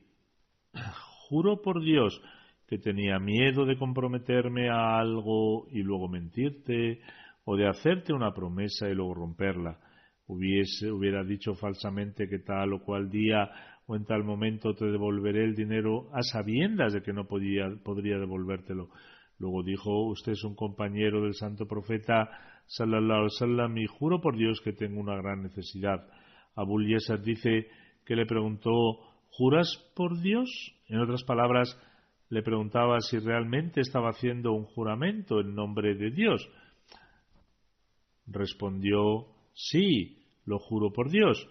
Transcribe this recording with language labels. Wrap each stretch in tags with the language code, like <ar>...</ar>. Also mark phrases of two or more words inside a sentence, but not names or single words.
<es>Juro por Dios que tenía miedo de comprometerme a algo y luego mentirte, o de hacerte una promesa y luego romperla. Hubiera dicho falsamente que tal o cual día o en tal momento te devolveré el dinero a sabiendas de que no podría devolvértelo. Luego dijo: usted es un compañero del santo profeta</es> <ar>صلى الله عليه وسلم</ar> <es>y juro por Dios que tengo una gran necesidad. Abul Yasar dice que le preguntó: ¿juras por Dios? En otras palabras, le preguntaba si realmente estaba haciendo un juramento en nombre de Dios. Respondió: sí, lo juro por Dios.</es>